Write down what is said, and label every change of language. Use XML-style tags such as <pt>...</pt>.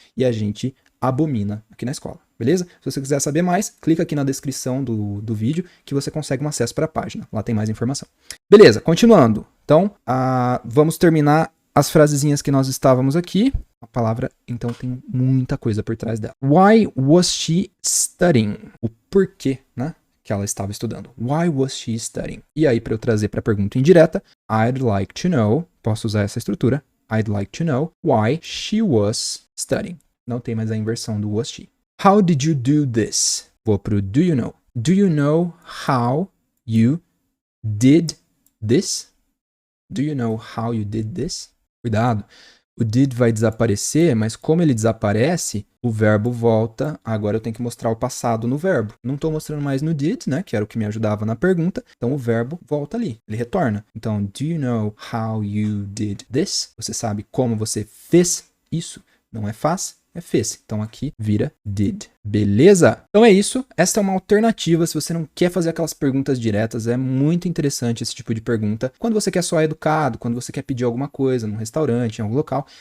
<pt>E a gente abomina aqui na escola. Beleza? Se você quiser saber mais, clica aqui na descrição do vídeo que você consegue um acesso para a página. Lá tem mais informação. Beleza, continuando. Então, vamos terminar as frasezinhas que nós estávamos aqui. A palavra, então, tem muita coisa por trás dela.</pt> <en>Why was she studying?</en> <pt>O porquê, né, que ela estava estudando.</pt> <en>Why was she studying?</en> <pt>E aí, para eu trazer para a pergunta indireta,</pt> <en>I'd like to know,</en> <pt>posso usar essa estrutura,</pt> <en>I'd like to know why she was studying.</en> <pt>Não tem mais a inversão do was she.</pt> <en>How did you do this?</en> <pt>Vou pro</pt> <en>do you know. Do you know how you did this? Do you know how you did this?</en> <pt>Cuidado, o did vai desaparecer, mas como ele desaparece, o verbo volta. Agora eu tenho que mostrar o passado no verbo. Não estou mostrando mais no did, né, que era o que me ajudava na pergunta. Então o verbo volta ali, ele retorna.</pt> <en>Então, do you know how you did this?</en> <pt>Você sabe como você fez isso? Não é faz, é fez. Então aqui vira did. Beleza? Então é isso. Esta é uma alternativa se você não quer fazer aquelas perguntas diretas. É muito interessante esse tipo de pergunta. Quando você quer soar educado, quando você quer pedir alguma coisa num restaurante, em algum local.</pt>